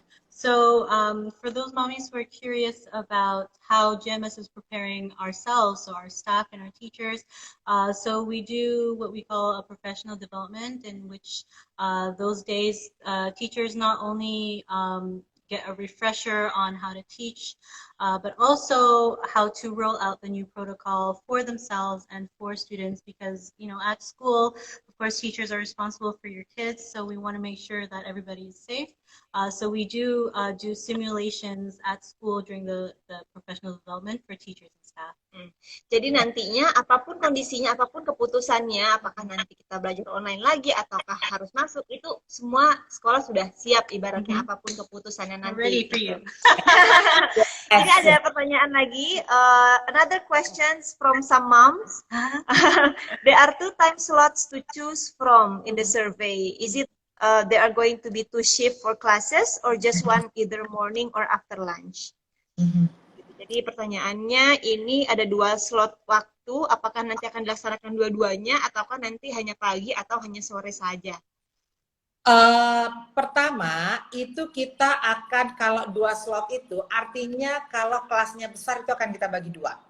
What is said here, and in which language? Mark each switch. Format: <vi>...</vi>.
<en>So for those mommies who are curious about how GMS is preparing ourselves, so our staff and our teachers, so we do what we call a professional development, in which those days teachers not only get a refresher on how to teach, but also how to roll out the new protocol for themselves and for students, because, you know, at school, of course, teachers are responsible for your kids, so we want to make sure that everybody is safe. So we do simulations at school during the professional development for teachers and staff.</en> <id>Jadi nantinya apapun kondisinya, apapun keputusannya, apakah nanti kita belajar online lagi ataukah harus masuk, itu semua sekolah sudah siap ibaratnya apapun keputusannya nanti.</id> <en>Ready for you.</en> <id>Ini ada pertanyaan lagi.</id> <en>Another questions from some moms. There are 2 time slots to choose from in the survey. Is it there are going to be 2 shift for classes or just one either morning or after lunch?</en> <id>Jadi pertanyaannya ini ada 2 slot waktu, apakah nanti akan dilaksanakan dua-duanya ataukah nanti hanya pagi atau hanya sore saja? Pertama itu kita akan, kalau 2 slot itu artinya kalau kelasnya besar itu akan kita bagi 2.</id>